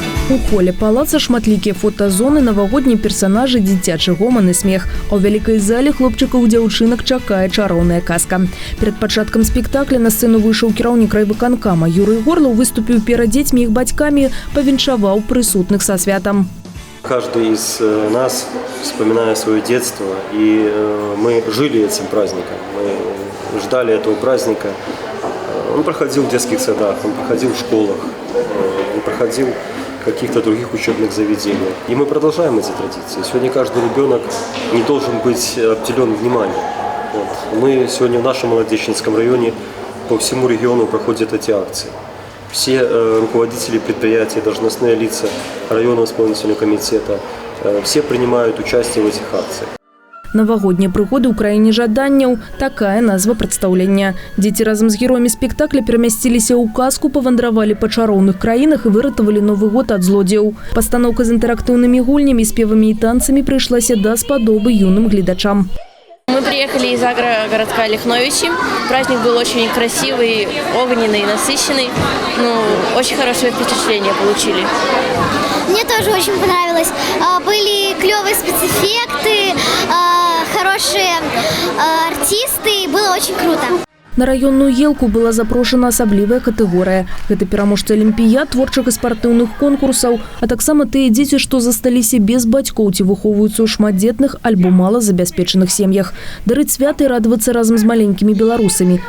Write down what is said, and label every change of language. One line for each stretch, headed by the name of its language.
Belarusian: У холе палаца шматлікія фотазоны, навагоднія персанажы, дзіцячы гоман і смех. А ў вялікай зале хлопчыкаў і дзяўчынак чакае чароўная казка. Перад пачаткам спектакля на сцэну выйшаў кіраўнік райвыканкама Юрый Горлаў, выступіў перад дзецьмі і іх бацькамі, павіншаваў прысутных са святам.
Russian: Каждый из нас, вспоминая свое детство, и мы жили этим праздником, мы ждали этого праздника. Он проходил в детских садах, он проходил в школах, он проходил в каких-то других учебных заведениях. И мы продолжаем эти традиции. Сегодня каждый ребенок не должен быть обделен вниманием. Вот. Мы сегодня в нашем Молодечинском районе по всему региону проходят эти акции. Все руководители предприятий, должностные лица районного исполнительного комитета, все принимают участие в этих акциях.
Belarusian: Навагоднія прыгоды ў краіне жаданняў – такая назва прадстаўлення. Дзеці разам з героямі спектакля перамясціліся ў казку, павандравалі па чароўных краінах і выратавалі Новы год ад злодзеяў. Пастаноўка з інтэрактыўнымі гульнямі, спевамі і танцамі прыйшлася да спадобы юным гледачам.
Russian: Мы приехали из агрогородка Лихновичи. Праздник был очень красивый, огненный, насыщенный. Очень хорошее впечатление получили. Мне тоже очень понравилось. Были клевые спецэффекты, хорошие артисты. Было очень круто.
Belarusian: На районную елку была запрошена асаблівая катэгорыя. Гэта пераможцы алімпіяд, творчых і спартыўных конкурсаў, а таксама тыя дзеці, што засталіся без бацькоў ці выхоўваюцца ў шматдзетных альбо малазабяспечаных сем'ях. Дарыць свята і радавацца разам з маленькімі беларусамі.